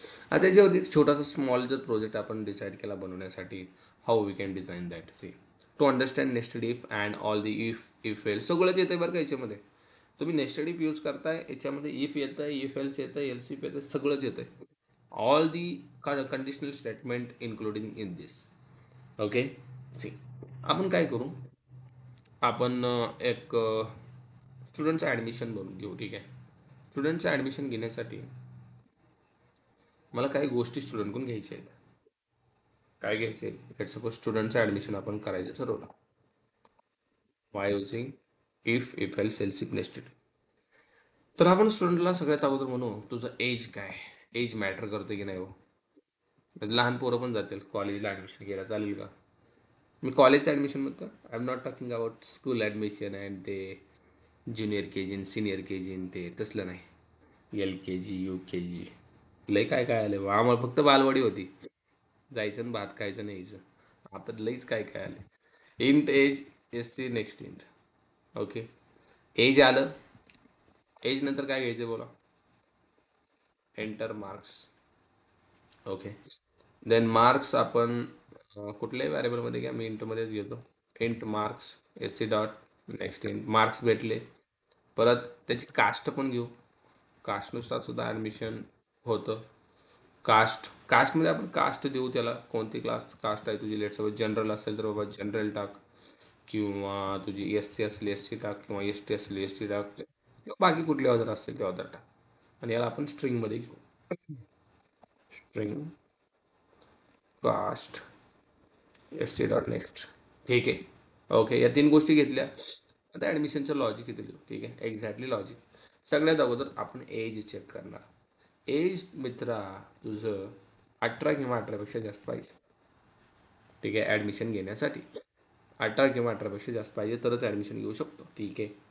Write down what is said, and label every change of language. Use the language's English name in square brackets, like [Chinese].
[Marathi] आता त्याच्यावरती एक छोटासा स्मॉल जर प्रोजेक्ट आपण डिसाईड केला बनवण्यासाठी, [English] How we can design that. See, to understand nested if and all the if else [Marathi] सगळंच येतं बरं का याच्यामध्ये. तुम्ही नेस्टेड इफ यूज करताय याच्यामध्ये इफ येतं, इफ एल्स येतं, एल्स इफ येतं, सगळंच येतं. [English] All the conditional statement including in this. Okay. [Marathi] C, आपण काय करू, आपण एक स्टुडंटचं ॲडमिशन बनवून घेऊ. ठीक आहे. स्टुडंटचं ॲडमिशन घेण्यासाठी मला काही गोष्टी स्टुडंटकडून घ्यायच्या आहेत. काय घ्यायचे, लेट सपोज स्टुडंटचं ॲडमिशन आपण करायचं ठरवलं. [English] Why using if else else if nested. [Marathi] तर आपण स्टुडंटला सगळ्यात अगोदर म्हणू, तुझं एज काय, एज मॅटर करते की नाही हो. लहान पोरं पण जातील कॉलेजला ॲडमिशन घ्यायला, चालेल का. मी कॉलेजचं ॲडमिशन म्हणतो, [English] I am not talking about school admission [Marathi] and ते junior K G senior K जी ते तसलं नाही. एल के जी यू के जी लय काय काय आलं बा. आम्हाला फक्त बालवाडी होती, जायचं आणि भात खायचं नाही यायचं. आता लईच काय काय आलं. [English] Int age S C next int. [Marathi] Okay. Age आलं. एज नंतर काय घ्यायचं बोला. Enter marks. Okay. Than marks आपण कुठल्याही व्हॅरिएबलमध्ये घ्या, मी इंटमध्येच घेतो. [English] Int marks S C dot next int. [Marathi] Marks भेटले. परत त्याची कास्ट पण घेऊ. कास्टनुसार सुद्धा ॲडमिशन होतं. कास्टमध्ये आपण कास्ट देऊ त्याला, कोणती कास्ट आहे तुझी. लेट सपोज जनरल असेल तर बाबा जनरल टाक, किंवा तुझी एस सी असेल एस सी टाक, किंवा एस टी असेल एस टी टाक, किंवा बाकी कुठले ऑदर असतील ते ऑदर टाक. आणि याला आपण स्ट्रिंगमध्ये घेऊ. [English] String cast S C dot next. [Marathi] ठीक आहे. ओके, या तीन गोष्टी घेतल्या. आता ॲडमिशनचं लॉजिक इथे लिहू. ठीक आहे, एक्झॅक्टली लॉजिक. सगळ्यात अगोदर आपण एज चेक करणार. एज मित्रा तुझं 18 किंवा 18पेक्षा जास्त पाहिजे. ठीक आहे, ॲडमिशन घेण्यासाठी 18 किंवा 18पेक्षा जास्त पाहिजे तरच ॲडमिशन घेऊ शकतो. ठीक आहे.